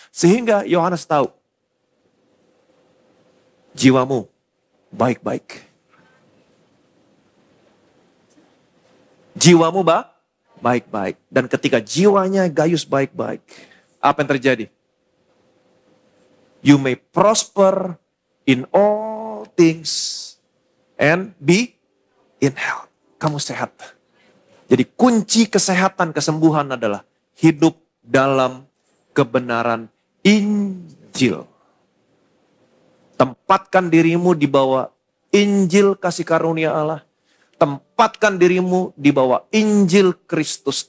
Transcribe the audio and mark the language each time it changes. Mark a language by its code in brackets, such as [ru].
[id] Sehingga Yohanes tahu, jiwamu baik-baik. Jiwamu baik-baik. Dan ketika jiwanya Gaius baik-baik, apa yang terjadi? [en] You may prosper in all things and be in health. [id] Kamu sehat. Jadi kunci kesehatan, kesembuhan adalah hidup dalam kebenaran Injil. Tempatkan dirimu di bawah Injil kasih karunia Allah. Tempatkan dirimu di bawah Injil Kristus.